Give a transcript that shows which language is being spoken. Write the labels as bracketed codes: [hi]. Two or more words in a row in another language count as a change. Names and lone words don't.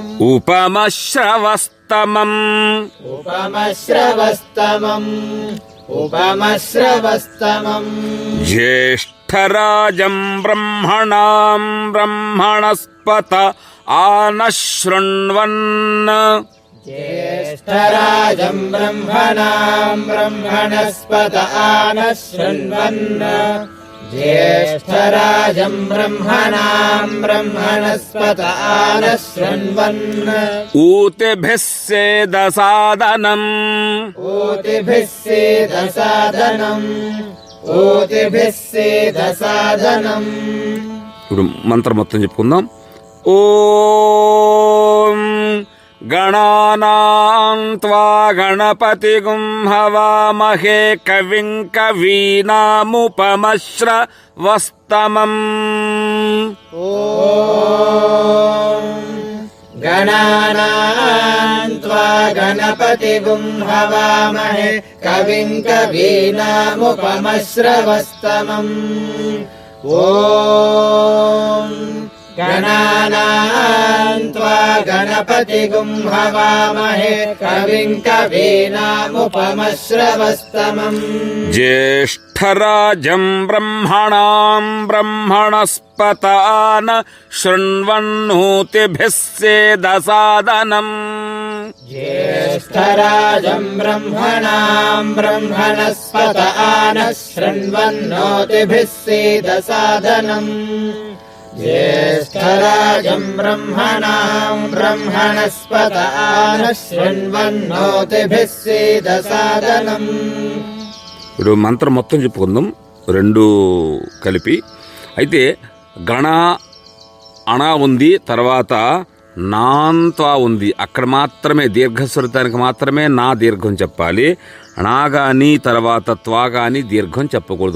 [sa] ఉపమశ్రవస్తమం उपमश्रवस्तमम् उपमश्रवस्तमम् జ్యేష్ఠరాజం బ్రహ్మణాం బ్రహ్మణస్పత ఆనశృణ్వన్ ज्येष्ठराजम् ब्रह्मणाम् ब्रह्मणस्पत आनशृण्वन् ज्येष्ठराजम् ब्रह्मणाम् ब्रह्मणस्पत आनशृण्वन् ఊతిభిः సేదసాదనం ऊतिभिः सीदसादनम् ऊतिभिः सीदसादनम् [te] ఇప్పుడు మంత్రం మొత్తం చెప్పుకుందాం [sa] ఓం గణానాం త్వా గణపతిగుం హవామహే కవిం కవీనాముపమశ్రవస్తమం ॐ गणानां त्वा गणपतिगुं हवामहे कविं कवीनामुपमश्रवस्तमम् ॐ गणानां त्वा गणपतिगुं हवामहे कविं कवीनामुपमश्रवस्तमम् జ్యేష్ఠరాజం బ్రహ్మణాం బ్రహ్మణస్పత ఆనశృణ్వన్నోతిభిः సేదసాదనం ज्येष्ठराजम् ब्रह्मणाम् ब्रह्मणस्पत आनशृण्वन्नोतिभिः सीदसादनम् ज्येष्ठराजम् ब्रह्मणाम् ब्रह्मणस्पत आनशृण्वन्नोतिभिः सीदसादनम् [te] ఇప్పుడు మంత్రం మొత్తం చెప్పుకుందాం రెండు కలిపి. అయితే గణ అణ ఉంది, తర్వాత నాంత్వా ఉంది. అక్కడ మాత్రమే దీర్ఘస్వరితానికి మాత్రమే నా దీర్ఘం చెప్పాలి. అణా కానీ తర్వాత త్వా కానీ దీర్ఘం చెప్పకూడదు.